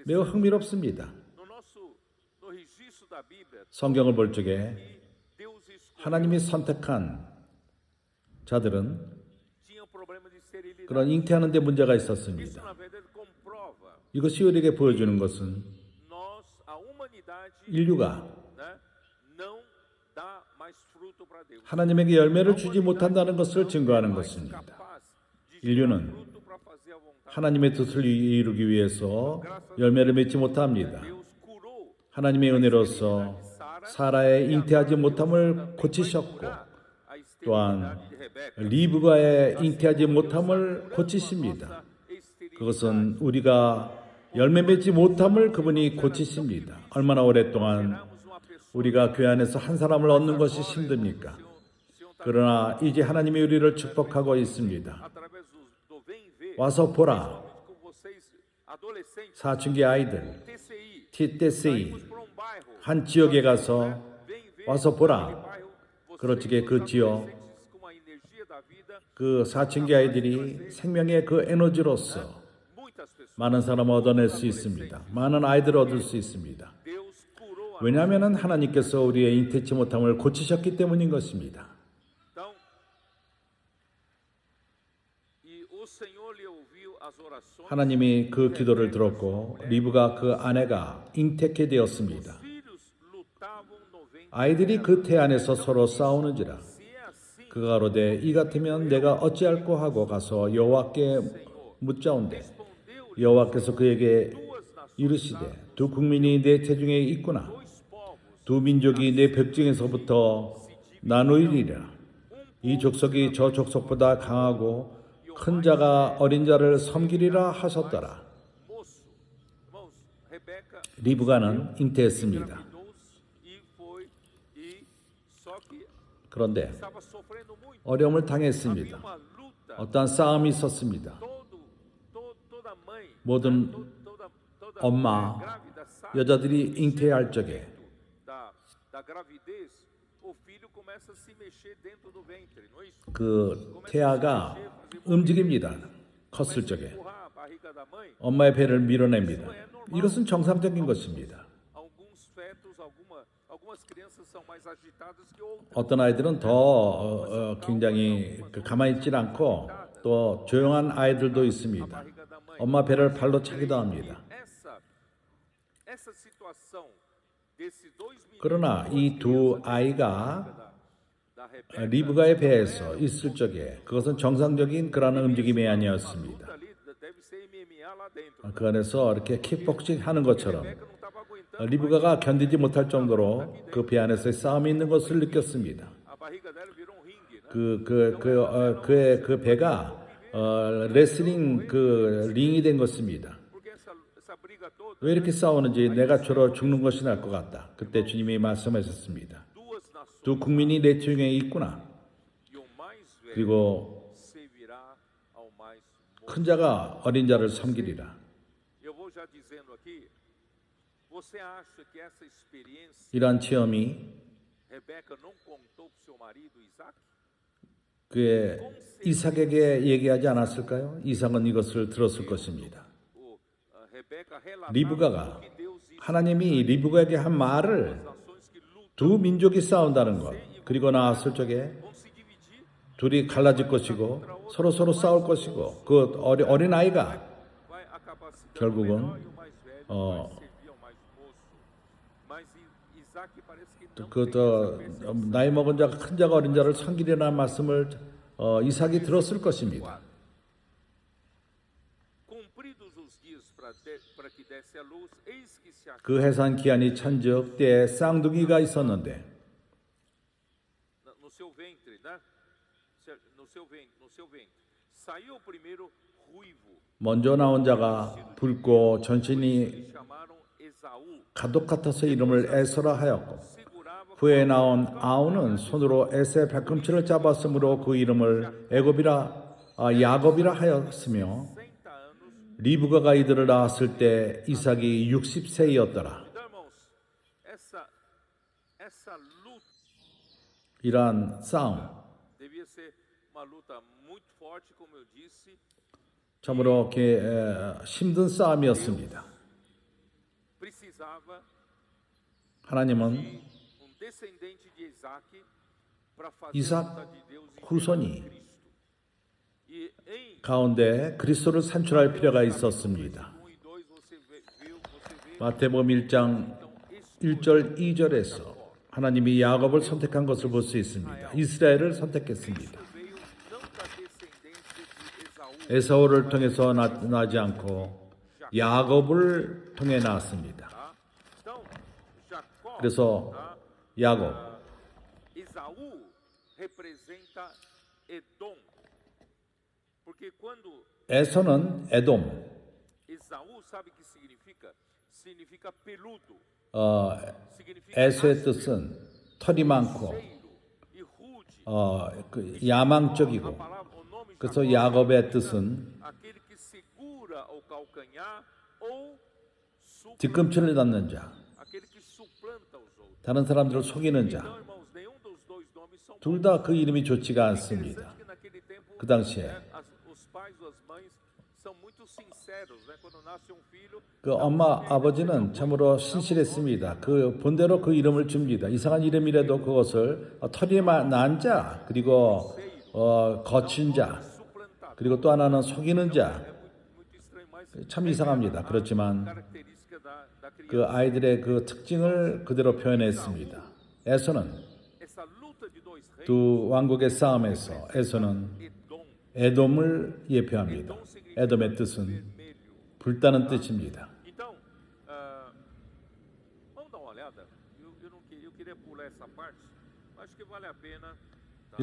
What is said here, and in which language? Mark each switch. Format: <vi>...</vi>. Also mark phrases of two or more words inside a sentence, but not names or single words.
<ko>매우 흥미롭습니다.</ko> <pt>No registro da Bíblia,</pt> <ko>성경을 볼 적에</ko> <pt>que Deus escolheu</pt> <ko>하나님이 선택한 자들은</ko> <pt>tinha problema de sterilidade.</pt> <ko>그런 잉태하는 데 문제가</ko> <pt>Isso,</pt> <ko>있었습니다.</ko> <pt>na verdade, comprova</pt> <ko>이것이 우리에게 보여주는 것은</ko> <pt>a humanidade,</pt> <ko>인류가</ko> <pt>né, não dá mais fruto para Deus.</pt> <ko>하나님에게 열매를 주지 못한다는 것을 증거하는</ko> <pt>Mais</pt> <ko>것입니다.</ko> <pt>capaz de</pt> <ko>인류는</ko> <pt>gerar fruto para fazer a vontade.</pt> <ko>하나님의 뜻을 이루기 위해서 열매를 맺지 못합니다.</ko> <pt>Deus curou</pt> <ko>하나님의 은혜로서 사라의 잉태하지 못함을 고치셨고</ko> <pt>a</pt> <ko>또한</ko> <pt>esterilidade de Rebeca.</pt> <ko>리브가의 잉태하지 못함을 고치십니다. 그것은 우리가 열매 맺지 못함을 그분이 고치십니다. 얼마나 오랫동안 우리가 교회 안에서 한 사람을 얻는 것이 힘듭니까? 그러나 이제 하나님이 우리를 축복하고 있습니다.</ko> <pt>Através do vem ver,</pt> <ko>와서 보라.</ko> <pt>com vocês, adolescentes,</pt> <ko>사춘기 아이들, TCI, TTC</ko> <pt>por um bairro,</pt> <ko>한 지역에 가서</ko> <pt>vem ver</pt> <ko>와서 보라.</ko> <pt>bairro, vocês,</pt> <ko>그렇게 그 지역,</ko> <pt>adolescentes com a energia da vida,</pt> <ko>그 사춘기 아이들이 생명의 그 에너지로서</ko> <pt>muitas pessoas.</pt> <ko>많은 사람을 얻어낼 수 있습니다. 많은 아이들을 얻을 수 있습니다.</ko> <pt>Deus curou a</pt> <ko>왜냐하면 하나님께서 우리의 잉태치 못함을 고치셨기 때문인 것입니다.</ko> <pt>Então, e o Senhor lhe ouviu as orações.</pt> <ko>하나님이 그 기도를 들었고 리브가 그 아내가 잉태케 되었습니다.</ko> <pt>Filhos lutavam no ventre.</pt> <ko>아이들이 그 태 안에서 서로 싸우는지라.</ko> <pt>Se é assim,</pt> <ko>그가 가로되 이 같으면 내가 어찌할꼬 하고 가서 여호와께 묻자온대.</ko> <pt>respondeu-lhe</pt> <ko>여호와께서 그에게</ko> <pt>duas nações,</pt> <ko>이르시되 두 국민이 내 태중에 있구나.</ko> <pt>dois povos,</pt> <ko>두 민족이 내 벽중에서부터 나누이리라. 이 족속이 저 족속보다 강하고 큰 자가 어린 자를 섬기리라 하셨더라.</ko> <pt>moço. Irmãos, Rebeca</pt> <ko>리브가는 잉태했습니다.</ko> <pt>engravidou-se e só que</pt> <ko>그런데</ko> <pt>estava sofrendo muito.</pt> <ko>어려움을</ko> <pt>Havia</pt> <ko>당했습니다.</ko> <pt>uma luta.</pt> <ko>어떠한 싸움이 있었습니다.</ko> <pt>Toda mãe,</pt> <ko>모든</ko> <pt>toda</pt> <ko>엄마,</ko> <pt>mulher grávida sabe</pt> <ko>여자들이 잉태할 적에</ko> <pt>da gravidez, o filho começa a se mexer dentro do ventre, não é isso?</pt> <ko>그 태아가 움직입니다. 컸을 적에</ko> <pt>Empurrar a barriga da mãe.</pt> <ko>엄마의 배를 밀어냅니다. 이것은 정상적인 것입니다.</ko> <pt>Alguns fetos, algumas crianças são mais agitadas que outras.</pt> <ko>어떤 아이들은 더 굉장히 가만히 있지 않고 또 조용한 아이들도 있습니다.</ko> <pt>Barriga da mãe.</pt> <ko>엄마 배를 발로 차기도 합니다.</ko> <pt>Essa situação desses dois meninos</pt> <ko>그러나 이 두 아이가</ko> <pt>da Rebeca</pt> <ko>리브가의 배에서 있을 적에 그것은 정상적인 그러한 움직임이 아니었습니다.</ko> <pt>ali deve ser MMA lá dentro.</pt> <ko>그 안에서 이렇게 킥복싱 하는 것처럼</ko> <pt>Rebeca não estava aguentando.</pt> <ko>리브가가 견디지 못할 정도로 그 배 안에서의 싸움이 있는 것을 느꼈습니다.</ko> <pt>A barriga dela virou um ringue, né?</pt> <ko>그의 그 배가 레슬링 그 링이 된 것입니다.</ko> <pt>Porque essa briga toda,</pt> <ko>왜 이렇게 싸우는지 내가 주로 죽는 것이 나을 것 같다. 그때 주님이 말씀하셨습니다.</ko> <pt>duas nações</pt> <ko>두 국민이 내 중에 있구나.</ko> <pt>e o mais velho</pt> <ko>그리고</ko> <pt>servirá ao mais moço.</pt> <ko>큰 자가 어린 자를 섬기리라.</ko> <pt>Eu vou já dizendo aqui, você acha que essa experiência</pt> <ko>이러한 체험이</ko> <pt>Rebeca não contou para o seu marido Isaac?</pt> <ko>그의 이삭에게 얘기하지 않았을까요? 이삭은 이것을 들었을 것입니다.</ko> <pt>Rebeca relatava</pt> <ko>리브가가</ko> <pt>o que Deus</pt> <ko>하나님이 리브가에게 한 말을</ko> <pt>nações que lutam</pt> <ko>두 민족이 싸운다는 것, 그리고 나왔을 적에</ko> <pt>vão se dividir,</pt> <ko>둘이 갈라질 것이고 서로 싸울 것이고 그 어린 아이가</ko> <pt>vai acabar se dando o</pt> <ko>결국은</ko> <pt>menor e o mais velho vai servir ao mais moço. Mas Isaac parece que não tem essa percepção.</pt> <ko>나이 먹은 자가 큰 자가 어린 자를 섬기려는 말씀을 이삭이 들었을 것입니다.</ko> <pt>Cumpridos os dias para que desse a luz, eis que se</pt> <ko>그 해산 기한이 찬즉 때에 쌍둥이가 있었는데</ko> <pt>no seu ventre, né? No seu ventre. Saiu o primeiro ruivo,</pt> <ko>먼저 나온 자가 붉고 전신이</ko> <pt>chamaram Esaú.</pt> <ko>가독 같아서 이름을 에서라 하였고</ko> <pt>Segurava</pt> <ko>후에 나온 아우는 손으로 에서의 발꿈치를 잡았으므로 그 이름을 야곱이라 하였으며</ko> <pt>60 anos.</pt> <ko>리브가가 이들을 낳았을 때 이삭이 60세였더라.</ko> <pt>Então, irmãos, essa luta</pt> <ko>이러한 싸움</ko> <pt>devia ser uma luta muito forte, como eu disse.</pt> <ko>참으로 이렇게 힘든 싸움이었습니다.</ko> <pt>Precisava</pt> <ko>하나님은</ko> <pt>de descendente de Isaac para fazer a</pt> <ko>이삭</ko> <pt>vontade de Deus e</pt> <ko>후손이</ko> <pt>Cristo. E em</pt> <ko>가운데 그리스도를 산출할 필요가 있었습니다.</ko> <pt>1 e 2 você vê</pt> <ko>마태복음 1장 1절 2절에서 하나님이 야곱을 선택한 것을 볼 수 있습니다. 이스라엘을 선택했습니다.</ko> <pt>veio não da descendência de Esaú,</pt> <ko>에사오를 통해서 나지 않고 야곱을 통해 나왔습니다.</ko> <pt>tá? Então, Jacó,</pt> <ko>그래서</ko> <pt>tá?</pt> <ko>야곱,</ko> <pt>Esaú representa Edom. Porque quando</pt> <ko>에서는 에돔,</ko> <pt>Esaú sabe o que significa? Significa peludo. Significa</pt> <ko>에서의 뜻은 털이 많고</ko> <pt>grosseiro e rude.</pt> <ko>야망적이고</ko> <pt>A palavra, o nome</pt> <ko>그래서 Jacó 야곱의 뜻은</ko> <pt>aquele que segura o calcanhar ou</pt> <ko>뒤꿈치를 닫는 자,</ko> <pt>aquele que suplanta os outros.</pt> <ko>다른 사람들을 속이는 자,</ko> <pt>Então, irmãos, nenhum dos dois nomes são</pt> <ko>둘 다 그 이름이 좋지가 않습니다.</ko> <pt>Interessante que naquele tempo</pt> <ko>그 당시에</ko> <pt>os pais ou as mães são muito sinceros, né? Quando nasce um filho,</pt> <ko>그 엄마 아버지는 참으로 신실했습니다. 그 본대로 그 이름을 줍니다. 이상한 이름이라도 그것을 털이 난 자, 그리고 거친 자,</ko> <pt>suplantado.</pt> <ko>그리고 또 하나는 속이는 자.</ko> <pt>Muito estranho, mas</pt> <ko>참 이상합니다. 그렇지만</ko> <pt>característica da criança.</pt> <ko>그 아이들의 그 특징을 그대로 표현했습니다. 에서는</ko> <pt>Essa luta de dois reis,</pt> <ko>두 왕국의 싸움에서 에서는 Edom, 에돔을 예표합니다. 에돔의 뜻은</ko> <pt>vermelho.</pt> <ko>불타는 뜻입니다.</ko> <pt>Então, vamos dar uma olhada. Eu queria pular essa parte, mas acho que vale a pena. Tá?</pt>